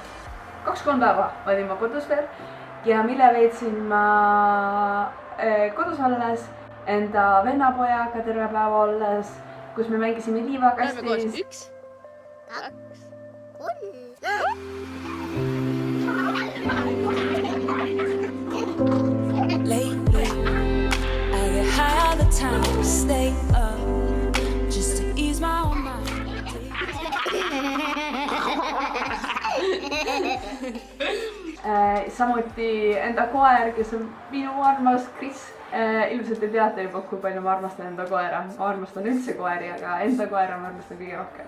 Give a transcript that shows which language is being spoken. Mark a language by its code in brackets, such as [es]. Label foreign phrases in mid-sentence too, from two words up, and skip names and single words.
[et] 2-3 päeva olin ma kodus veel ja mille veetsin ma kodus olles enda vennapojaga terve päeva olles, kus me mängisime liivakastis. 1, 2, 3. [en] Lately, I get high all the time to stay up, just to ease my own mind. [et] Samuti enda koer, kes on minu armas Kris. Ilmselt te teate juba, kui palju ma armastan enda koera. Ma armastan üldse koeri, aga enda koera ma armastan kõige rohkem.